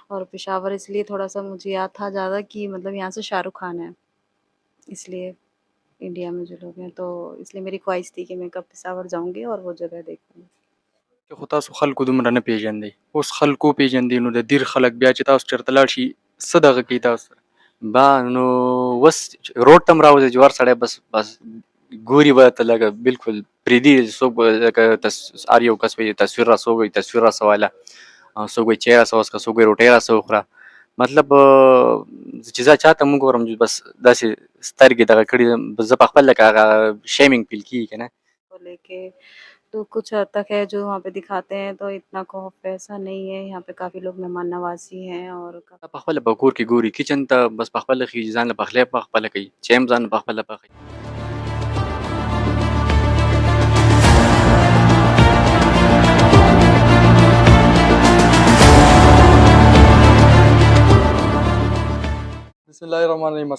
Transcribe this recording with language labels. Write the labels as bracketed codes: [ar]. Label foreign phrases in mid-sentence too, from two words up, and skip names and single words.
[hi] और पेशावर इसलिए थोड़ा-सा मुझे याद था ज़्यादा कि मतलब यहाँ से शाहरुख खान है, इसलिए इंडिया में जो लोग हैं, तो इसलिए मेरी ख्वाहिश थी कि मैं कब पेशावर जाऊँगी और वो जगह देखूँगी। [ps] چې خو تاسو خلکو دومره نه پیژندئ، اوس خلک وپېژندي نو د دیر خلک بیا چې تاسو چېرته لاړ شي څه دغه کوي تاسو سره؟ نو اوس روډ ته هم راوځئ چې ور سړی بس ګوري به ته لکه بالکل پرېږدي څوک به لکه هر یو کس وایي تصویر راسه ووایي تصویر راسه واله، څوک وایي چای راسه وڅښه، څوک وایي روټۍ راسه وخوره. مطلب چې زه چاته هم وګورم بس داسې سترګې دغه کړي زه په خپل لکه هغه [en] shaming feel [ps] کېږي که نه. [hi] को लेके तो कुछ हद तक है जो वहाँ पे दिखाते हैं, तो इतना खौफ ऐसा नहीं है, यहाँ पे काफ़ी लोग मेहमान नवाज़ी हैं और [ps] دا په خپله په کور کې ګوري کچن ته بس په خپله خېږي ځان له پخلی په خپله کوي چای هم ځان په خپله پخوي. [ar] بسم الله الرحمن الرحیم.